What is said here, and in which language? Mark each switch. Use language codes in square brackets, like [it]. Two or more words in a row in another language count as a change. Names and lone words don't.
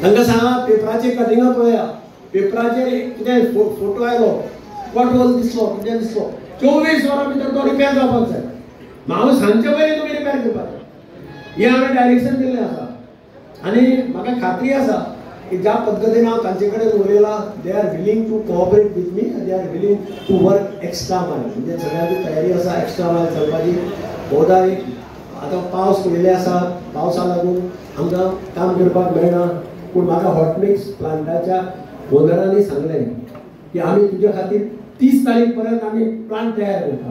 [kok] तांकां सांगा पेपराची कटिंगां पळया पेपराचेर कितें फोटो आयलो कटवल दिसलो कितें दिसलो 24 वरां भितर तो रिपेर जावपाक जाय. हांव सांगचे पयलीं तुमी रिपेर करपाक हें हांवें डायरेक्शन दिल्लें आसा. आनी म्हाका खात्री आसा की ज्या पद्धतीन हांव तांचे कडेन उलयलां [en] they are willing to cooperate with me they are willing to work extra mile. [kok] म्हणजे सगळ्यांची तयारी आसा [en] extra mile [kok] चलपाची. भोवदा एक आतां पावस पयले आसा पावसा लागून आमकां काम करपाक मेळना पूण म्हाका [en] hot mix [kok] प्लांटाच्या ओनरांनी सांगलें की आमी तुज्या खातीर 30 तारीख पर्यंत आमी प्लांट तयार करता.